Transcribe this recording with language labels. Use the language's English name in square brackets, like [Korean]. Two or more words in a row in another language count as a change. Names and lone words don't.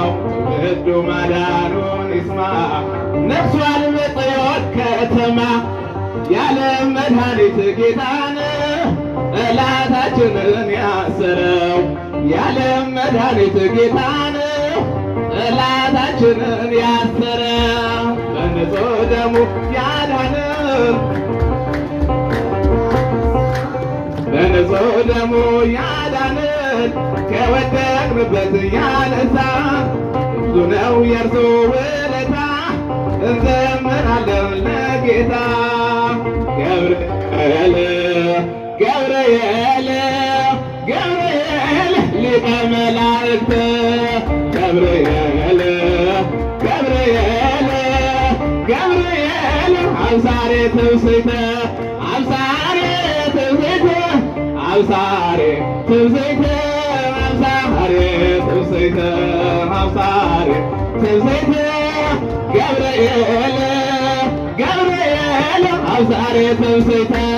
[Amharic] ትውልዱ ማዳኑን ይስማ ነግሷል በጽዮን ከተማ የዓለም መድኃኒት ጌታ ነው ጠላታችንን ያሰረው የዓለም መድኃኒት ጌታ ነው ጠላታችንን ያሰረው በንጹሕ ደሙ ያዳነን በንጹሕ ደሙ ያዳነን ከወደቅንበት ያነሳን ብዙ ነው የእርሱ ውለታ እንዘምራለን ለጌታ። [Geez] ገብርኤል ገብርኤል ገብርኤል ሊቀ መላእክት ገብርኤል ገብርኤል ገብርኤል አብሳሬ ትምስሕተ አብሳሬ ትምስሕተ አብሳሬ ትምስሕተ አብሳሬ ትምስሕተ አብሳሬ ትምስሕተ ገብርኤል ገብርኤል አብሳሬ ትምስሕተ